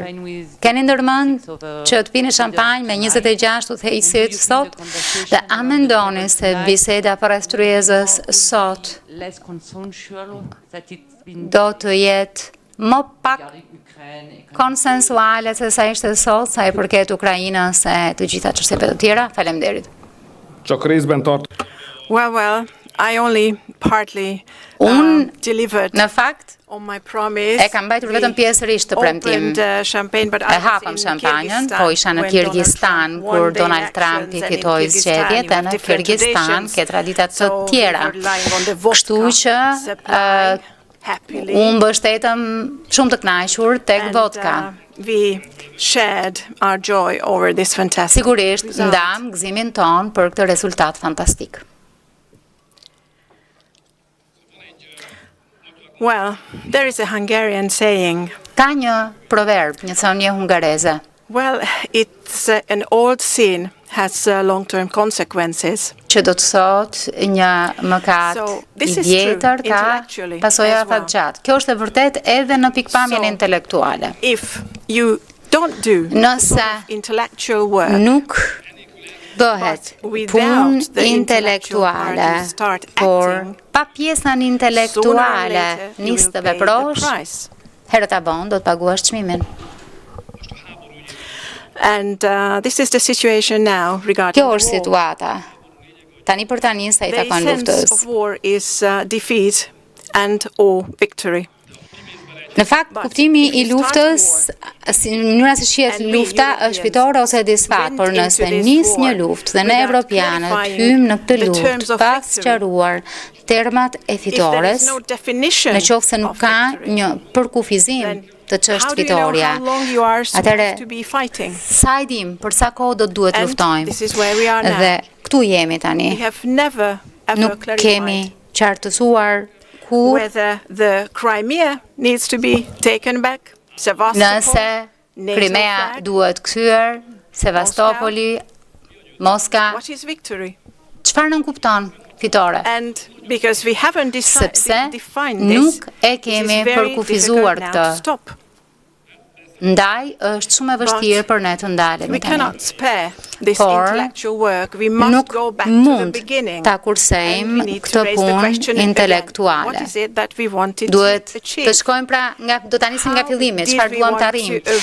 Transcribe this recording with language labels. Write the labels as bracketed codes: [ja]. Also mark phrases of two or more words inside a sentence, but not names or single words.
[sq] Keni ndërmend që të pini shampanjë me 26 udhëheqësit sot dhe a mendoni se biseda përreth tryezës sot do të jetë më pak konsensuale se sa ishte sot, sa i përket Ukrainës e të gjitha çështjeve të tjera? Faleminderit. [en] Well, I only partly delivered [sq] në fakt [en] on my promise. [sq] E kam mbajtur vetëm pjesërisht të premtim. E hapëm shampanjën, po isha në Kirgjistan kur Donald Trumpi fitoi zgjedhjet dhe në Kirgjistan ke tradita të tjera. Kështu që [en] happily. [sq] Unë mbështetëm shumë të kënaqur tek vodka. [en] We shared our joy over this fantastic [sq] Sigurisht [en] result. [sq] ndam gëzimin ton për këtë rezultat fantastik. [en] Well, there is a Hungarian saying. [sq] Ka një proverb, një thënie hungareze. [en] Well, it's an old sin has long-term consequences. [sq] Që do të thotë një mëkat i vjetër ka pasoja fatgjatë. Kjo është e vërtet edhe në pikpamjen intelektuale. [en] If you don't do intellectual work, [sq] nuk bëhet punë intelektuale, por pa pjesën intelektuale nis të veprosh, herët e vonë do të paguash çmimin. [en] And this is the situation now regarding [sq] Kjo është situata. Tani për tani sa I takon luftës. [en] The essence of war is defeat and or victory. [sq] Në fakt, kuptimi I luftës, mënyra se shihet lufta është fitore ose disfat, por nëse nis një luftë dhe ne evropianët hymë në këtë luftë pa sqaruar termat e fitores, në qoftë se nuk ka një përkufizim të çështë fitoria. Atëre, sa I dim për sa kohë do të duhet luftojmë? Dhe këtu jemi tani. Nuk kemi qartësuar [en] whether the Crimea needs to be taken back, [sq] nëse Crimea duhet kthyer, Sevastopoli, Moska. [en] What is victory? [sq] Çfarë nënkupton fitore? [en] And because we haven't defined this, [sq] nuk e kemi përkufizuar këtë. Ndaj është shumë e vështirë për ne të ndalemi tani. Por nuk mund ta kursejmë këtë punë intelektuale. Duhet të shkojmë pra, do ta nisim nga fillimi, çfarë duam të arrijmë.